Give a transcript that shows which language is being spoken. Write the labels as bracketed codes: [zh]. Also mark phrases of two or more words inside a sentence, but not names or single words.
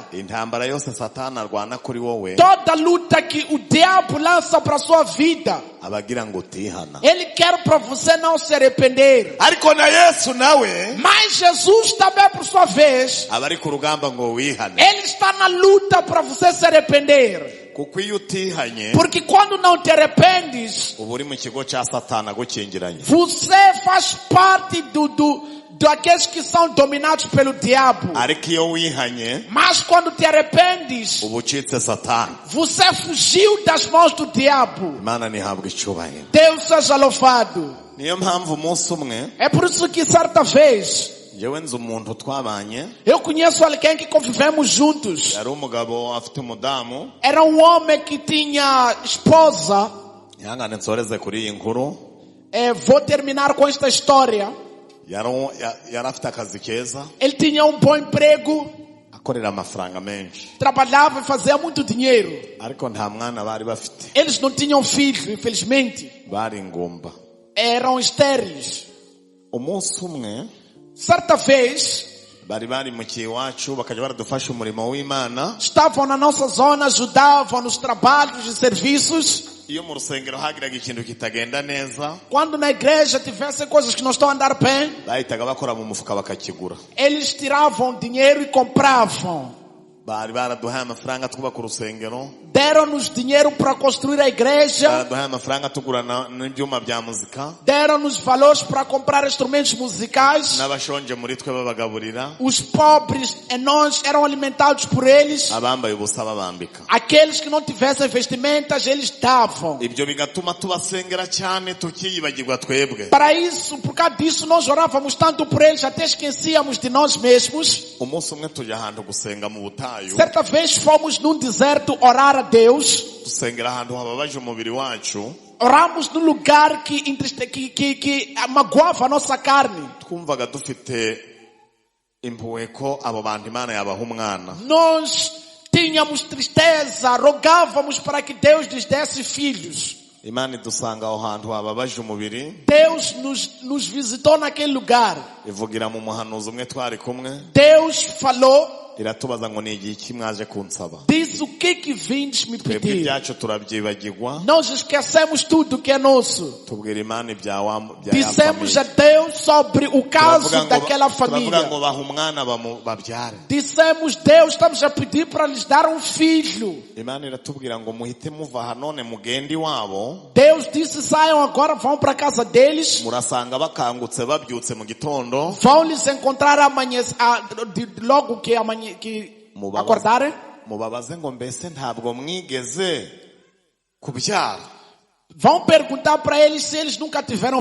[rw] Intambara yose Satani arwana kuri wowe [pt] Toda luta que o diabo lança para sua vida, [rw] abagira ngo utihana. [pt] ele quer para você não se arrepender. [rw] Ariko na Yesu nawe [pt] Mas Jesus também, por sua vez, [rw] abari ku rugamba ngo wihane. [pt] ele está na luta para você se arrepender. [rw] Kuko iyo utihanye [pt] Porque quando não te arrependes, [rw] uba uri mu kigo cya Satani agukingiranye. [pt] você faz parte daqueles que são dominados pelo diabo. [rw] Ariko iyo wihanye [pt] Mas quando te arrependes, [rw] uba ucitse Satani. [pt] você fugiu das mãos do diabo. [rw] Imana ntihabwe icyubahiro. [pt] Deus seja louvado. [rw] Niyo mpamvu umunsi umwe [pt] É por isso que certa vez, [rw] njyewe nzi umuntu twabanye, [pt] eu conheço alguém que convivemos juntos. [rw] yari umugabo afite umudamu. [pt] Era um homem que tinha esposa. [rw] Ihangane nsoreze kuri iyi nkuru. [pt] Vou terminar com esta história. [rw] Yari afite akazi keza, [pt] Ele tinha um bom emprego, [rw] akorera amafaranga menshi, [pt] trabalhava e fazia muito dinheiro. [rw] ariko nta mwana bari bafite. [pt] Eles não tinham filho, infelizmente. [rw] Bari ingumba. [pt] Eram estéreis. [rw] Umunsi umwe [pt] Certa vez, [rw] bari mu kiwacu bakajya baradufasha umurimo w'Imana. [pt] estavam na nossa zona, ajudavam nos trabalhos e serviços. [rw] Iyo mu rusengero hagiraga ikintu kitagenda neza, [pt] Quando na igreja tivessem coisas que não estão a andar bem, [rw] bahitaga bakora mu mufuka bakakigura. [pt] eles tiravam dinheiro e compravam. [rw] Bari baraduhaye amafaranga twubaka urusengero, [pt] Deram-nos dinheiro para construir a igreja. [rw] baraduhaye amafaranga tugura n'ibyuma bya muzika, [pt] Deram-nos valores para comprar instrumentos musicais. [rw] n'abashonje muri twe babagaburira, [pt] Os pobres em nós eram alimentados por eles. [rw] abambaye ubusa babambika. [pt] Aqueles que não tivessem vestimentas, eles davam. [rw] Ibyo bigatuma tubasengera cyane tukiyibagirwa twebwe. [pt] Para isso, por causa disso, nós orávamos tanto por eles, até esquecíamos de nós mesmos. [rw] Umunsi umwe tujya ahantu gusenga mu butayu, [pt] Certa vez fomos num deserto orar a Deus. [rw] dusengera ahantu hababaje umubiri wacu, [pt] Oramos num lugar que magoava a nossa carne. [rw] twumvaga dufite impuhwe ko abo bantu Imana yabaha umwana. [pt] Nós tínhamos tristeza, rogávamos para que Deus lhes desse filhos. [rw] Imana idusanga aho hantu hababaje umubiri, [pt] Deus nos visitou naquele lugar. [rw] ivugira mu muhanuzi umwe twari kumwe, [pt] Deus falou [rw] iratubaza ngo ni igihe iki mwaje kunsaba. [pt] Diz o que vindes me [rw] Twebwe [pt] pedir. [rw] ibyacu turabyibagirwa. [pt] Nós esquecemos tudo que é nosso. [rw] Tubwira Imana ibya ya [pt] Dissemos a família. Deus sobre o caso daquela [rw] turavuga [pt] família. [rw] ngo baha umwana babyare. [pt] Dissemos, Deus, estamos a pedir para lhes dar um filho. [rw] Imana iratubwira ngo muhite muva aha none mugende iwabo. [pt] Deus disse, saiam agora, vão para a casa deles. [rw] Murasanga bakangutse babyutse mu gitondo. [pt] Vão lhes encontrar amanhã, logo que acordarem. [rw] Mubabaze ngo mbese ntabwo mwigeze kubyara. [pt] Vão perguntar para eles se eles nunca tiveram